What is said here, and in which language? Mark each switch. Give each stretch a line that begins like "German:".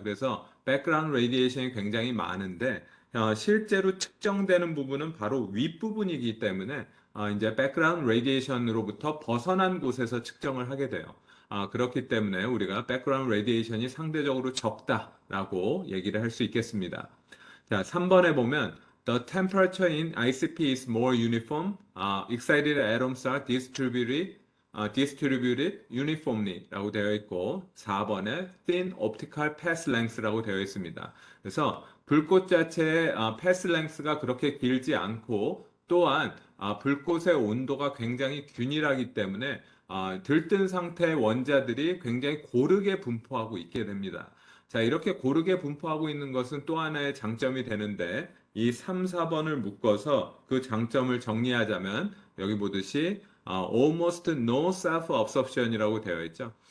Korean: 그래서 백그라운드 레디에이션이 굉장히 많은데 실제로 측정되는 부분은 바로 윗부분이기 때문에 이제 백그라운드 레디에이션으로부터 벗어난 곳에서 측정을 하게 돼요. 그렇기 때문에 우리가 백그라운드 레디에이션이 상대적으로 적다라고 얘기를 할 수 있겠습니다. 자, 3번에 보면
English: The temperature in ICP is more uniform. Excited atoms are distributed uniformly
Korean: 라고 되어 있고 4번에
English: thin optical path length
Korean: 라고 되어 있습니다. 그래서 불꽃 자체의 path length가 그렇게 길지 않고 또한 불꽃의 온도가 굉장히 균일하기 때문에 들뜬 상태의 원자들이 굉장히 고르게 분포하고 있게 됩니다. 자, 이렇게 고르게 분포하고 있는 것은 또 하나의 장점이 되는데 이 3, 4번을 묶어서 그 장점을 정리하자면 여기 보듯이
English: almost no self-absorption
Korean: 이라고 되어 있죠.